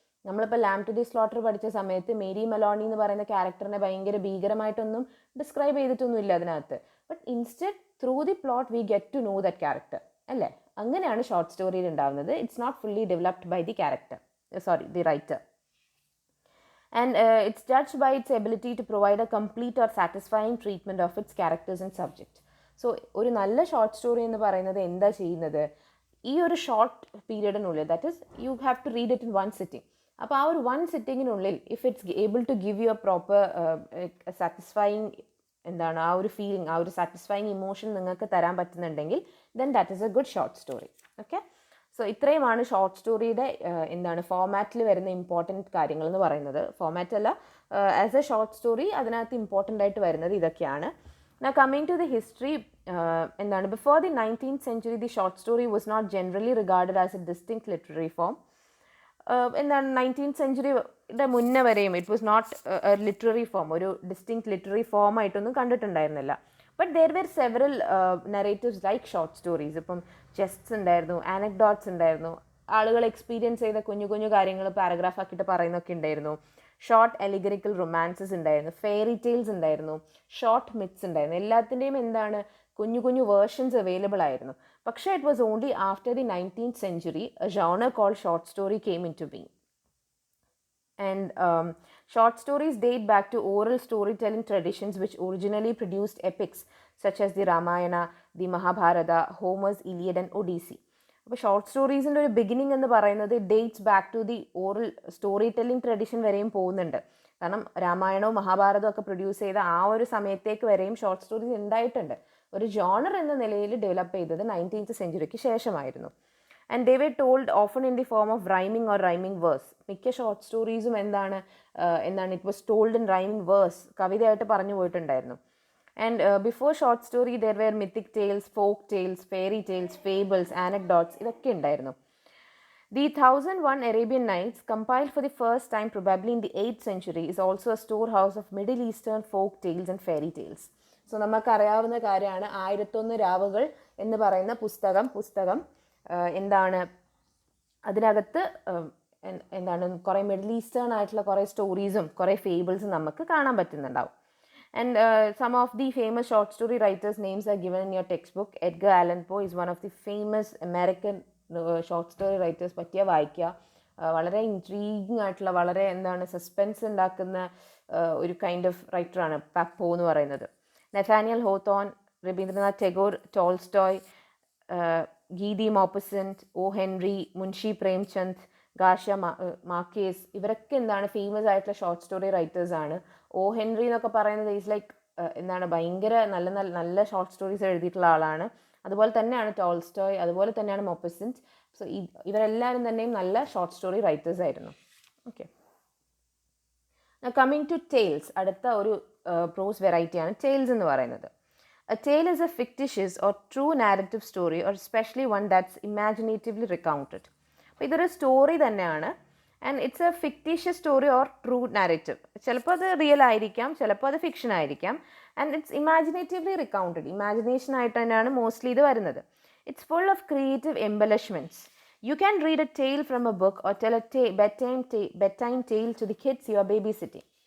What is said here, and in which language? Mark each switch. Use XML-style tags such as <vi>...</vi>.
<ml>നമ്മളിപ്പോൾ lamp to the slaughter പഠിച്ച സമയത്ത് മേരി മെലോണി എന്ന് പറയുന്ന ക്യാരക്ടറിനെ ഭയങ്കര ഭീകരമായിട്ടൊന്നും ഡിസ്ക്രൈബ് ചെയ്തിട്ടൊന്നും ഇല്ല അതിനകത്ത്.</ml> <en>But instead through the plot we get to know that character, അല്ലേ?</en> <ml>അങ്ങനെയാണ് ഷോർട്ട് സ്റ്റോറിയിൽ ഉണ്ടാകുന്നത്.</ml> <en>It's not fully developed by the the writer. And it's judged by its ability to provide a complete or satisfying treatment of its characters and subject.</en> <ml>So ഒരു നല്ല short story എന്ന് പറയുന്നത് എന്താ ചെയ്യുന്നത്? ഈ ഒരു short പീരീഡിനുള്ളിൽ,</ml> <en>That is you have to read it in one sitting.</en> <ml>അപ്പോൾ ആ ഒരു one സിറ്റിങ്ങിനുള്ളിൽ</ml> <en>if it's able to give you a proper satisfying</en> <ml>എന്താണ് ആ ഒരു ഫീലിംഗ്, ആ ഒരു സാറ്റിസ്ഫൈയിങ് ഇമോഷൻ നിങ്ങൾക്ക് തരാൻ പറ്റുന്നുണ്ടെങ്കിൽ</ml> <en>Then that is a good short story.</en> <ml>Okay, so ഇത്രയുമാണ് ഷോർട്ട് സ്റ്റോറിയുടെ എന്താണ് ഫോമാറ്റിൽ വരുന്ന ഇമ്പോർട്ടൻറ്റ് കാര്യങ്ങൾ എന്ന് പറയുന്നത്. ഫോമാറ്റ് അല്ല,</ml> <en>as A short story</en> <ml>അതിനകത്ത് ഇമ്പോർട്ടൻ്റ് ആയിട്ട് വരുന്നത് ഇതൊക്കെയാണ്.</ml> <en>Now coming to the history, എന്താണ് before the 19th century the short story was not generally regarded as a distinct literary form.</en> <ml>എന്താണ് 19th centuryയുടെ മുന്നേ വരെയും</ml> <en>it was not a literary form,</en> <ml>ഒരു distinct literary form ആയിട്ടൊന്നും കണ്ടിട്ടുണ്ടായിരുന്നില്ല.</ml> <en>But there were several narratives like short stories.</en> <ml>ഇപ്പം chess ഉണ്ടായിരുന്നു, ആനക്ഡോട്ട്സ് ഉണ്ടായിരുന്നു, ആളുകൾ experience ചെയ്ത കുഞ്ഞു കുഞ്ഞു കാര്യങ്ങൾ പാരഗ്രാഫ് ആക്കിയിട്ട് പറയുന്നൊക്കെ ഉണ്ടായിരുന്നു. ഷോർട്ട് എലിഗറിക്കൽ റൊമാൻസസ് ഉണ്ടായിരുന്നു, ഫെയറി ടെയിൽസ് ഉണ്ടായിരുന്നു, ഷോർട്ട് മിത്സ് ഉണ്ടായിരുന്നു. എല്ലാത്തിൻ്റെയും എന്താണ് കുഞ്ഞു കുഞ്ഞു വേർഷൻസ് അവൈലബിൾ ആയിരുന്നു.</ml> <en>പക്ഷേ it was only after the 19th century a genre called short story came into being. And short stories date back to oral storytelling traditions which originally produced epics such as the Ramayana, the Mahabharata, Homer's Iliad and Odyssey.</en> <ml>അപ്പോൾ short സ്റ്റോറീസിൻ്റെ ഒരു beginning എന്ന് പറയുന്നത്</ml> <en>dates back to the oral storytelling tradition</en> <ml>വരെയും പോകുന്നുണ്ട്. കാരണം രാമായണവും മഹാഭാരതവും ഒക്കെ produce ചെയ്ത ആ ഒരു സമയത്തേക്ക് വരെയും ഷോർട്ട് സ്റ്റോറീസ് ഉണ്ടായിട്ടുണ്ട്. ഒരു ജോണർ എന്ന നിലയിൽ ഡെവലപ്പ് ചെയ്തത് 19th centuryക്ക് ശേഷമായിരുന്നു.</ml> <en>And they were told often in the form of rhyming or rhyming verse.</en> <ml>മിക്ക ഷോർട്ട് സ്റ്റോറീസും എന്താണ്</ml> <en>it was told in rhyming verse,</en> <ml>കവിതയായിട്ട് പറഞ്ഞു പോയിട്ടുണ്ടായിരുന്നു.</ml> <en>And before short story there were mythic tales, folk tales, fairy tales, fables, anecdotes,</en> <ml>ഇതൊക്കെ ഉണ്ടായിരുന്നു.</ml> <en>The 1001 Arabian Nights, compiled for the first time probably in the 8th century, is also a storehouse of Middle Eastern folk tales and fairy tales.</en> <ml>So നമുക്കറിയാവുന്ന കാര്യമാണ് 1001 രാവുകൾ എന്ന് പറയുന്ന പുസ്തകം എന്താണ് അതിനകത്ത് എന്താണ് കുറേ മിഡിൽ ഈസ്റ്റേൺ ആയിട്ടുള്ള കുറേ സ്റ്റോറീസും കുറേ ഫേബിൾസും നമുക്ക് കാണാൻ പറ്റുന്നുണ്ടാവും.</ml> <en>And some of the famous short story writers' names are given in your textbook. Edgar Allan Poe is one of the famous American short story writers.</en> <ml>പറ്റിയ വായിക്കുക. വളരെ ഇൻട്രീഗിങ് ആയിട്ടുള്ള വളരെ എന്താണ് സസ്പെൻസ് ഉണ്ടാക്കുന്ന ഒരു കൈൻഡ് ഓഫ് റൈറ്ററാണ് പോ എന്ന് പറയുന്നത്. നെഥാനിയൽ ഹോത്തോൺ, രവീന്ദ്രനാഥ് ടാഗോർ, ടോൾസ്റ്റോയ്, ഗീതി മോപ്പസന്റ്, O Henry, Munshi Premchand, ഗാഷ Marquez, ഇവരൊക്കെ എന്താണ് ഫേമസ് ആയിട്ടുള്ള ഷോർട്ട് സ്റ്റോറി റൈറ്റേഴ്സാണ്. ഒ ഹെൻറി എന്നൊക്കെ പറയുന്നത് ഈസ് ലൈക്ക് എന്താണ് ഭയങ്കര നല്ല നല്ല ഷോർട്ട് സ്റ്റോറീസ് എഴുതിയിട്ടുള്ള ആളാണ്. അതുപോലെ തന്നെയാണ് ടോൾസ്റ്റോയ്, അതുപോലെ തന്നെയാണ് മോപ്പസന്റ്. സോ ഇവരെല്ലാവരും തന്നെയും നല്ല ഷോർട്ട് സ്റ്റോറി റൈറ്റേഴ്സ് ആയിരുന്നു. ഓക്കെ,</ml> <en>coming to tales,</en> <ml>അടുത്ത ഒരു പ്രോസ് വെറൈറ്റിയാണ് ടെയിൽസ് എന്ന് പറയുന്നത്.</ml> <en>A tale is a fictitious or true narrative story, or especially one that's imaginatively recounted.</en> <ml>അപ്പോൾ ഇതൊരു സ്റ്റോറി തന്നെയാണ്.</ml> <en>And it's a fictitious story or true narrative.</en> <ml>ചിലപ്പോൾ അത് റിയൽ ആയിരിക്കാം, ചിലപ്പോൾ അത് ഫിക്ഷൻ ആയിരിക്കാം.</ml> <en>and it's imaginatively recounted,</en> <ml>ഇമാജിനേഷൻ ആയിട്ട് തന്നെയാണ് മോസ്റ്റ്ലി ഇത് വരുന്നത്.</ml> <en>It's full of creative embellishments. You can read a tale from a book or tell a bedtime tale to the kids you are babysitting.</en>